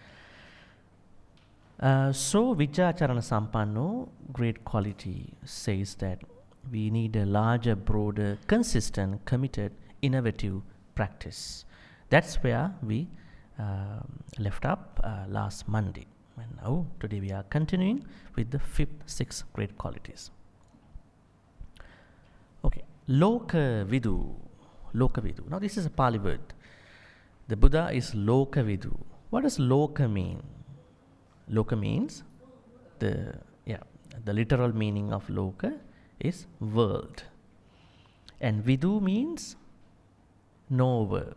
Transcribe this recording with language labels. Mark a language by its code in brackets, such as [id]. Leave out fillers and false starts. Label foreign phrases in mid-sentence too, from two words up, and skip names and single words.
[pi] So Vijjacharana Sampanno, [en] great quality, says that we need a larger, broader, consistent, committed, innovative practice. That's where we left up last Monday. And now, today we are continuing with the 6 great qualities. Okay, Lokavidu. Lokavidu. Now, this is a Pali word. The Buddha is Lokavidu. What does Loka mean? Loka means the literal meaning of Loka is world. And Vidu means knower.